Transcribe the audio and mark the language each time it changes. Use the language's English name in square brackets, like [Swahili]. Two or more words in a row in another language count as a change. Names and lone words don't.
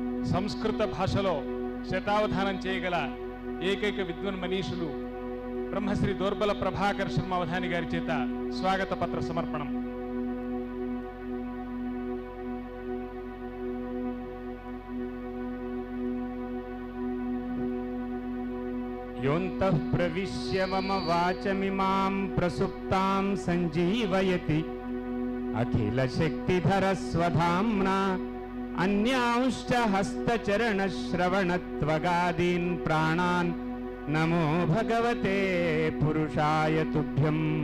[Telugu] సంస్కృత భాషలో శతావధానం చేయగల ఏకైక విద్వన్ మనీషులు బ్రహ్మశ్రీ దోర్బల ప్రభాకర్ శర్మ అవధాని గారి చేత స్వాగత పత్ర సమర్పణం. [Sanskrit] योऽन्तः प्रविश्य मम वाचमिमां प्रसुप्तां सञ्जीवयति अखिलशक्तिधरस्वधाम्ना अन्यांश्च हस्तचरणश्रवणत्वगादीन् प्राणान् नमो भगवते पुरुषाय तुभ्यम्.